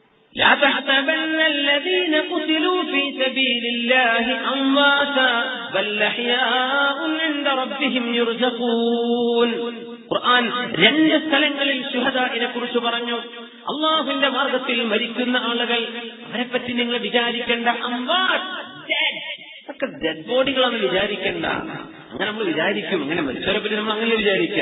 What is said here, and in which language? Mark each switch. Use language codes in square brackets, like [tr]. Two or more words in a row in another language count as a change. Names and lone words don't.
[ar] لا تحسبن الذين قتلوا في سبيل الله أمواتا بل أحياء عند ربهم يرزقون. [ml] ഖുർആൻ രണ്ട് സ്ഥലങ്ങളിൽ ശുഹദാഇനെ കുറിച്ച് പറഞ്ഞു. അല്ലാഹുവിന്റെ മാർഗത്തിൽ മരിക്കുന്ന ആളുകൾ, അവരെപ്പറ്റി നിങ്ങൾ വിചാരിക്കേണ്ട [en] dead bodies [ml] വിചാരിക്കേണ്ട. അങ്ങനെ നമ്മൾ വിചാരിക്കും, അങ്ങനെ മരിച്ചവരെ പറ്റി നമ്മൾ അങ്ങനെ വിചാരിക്കാം.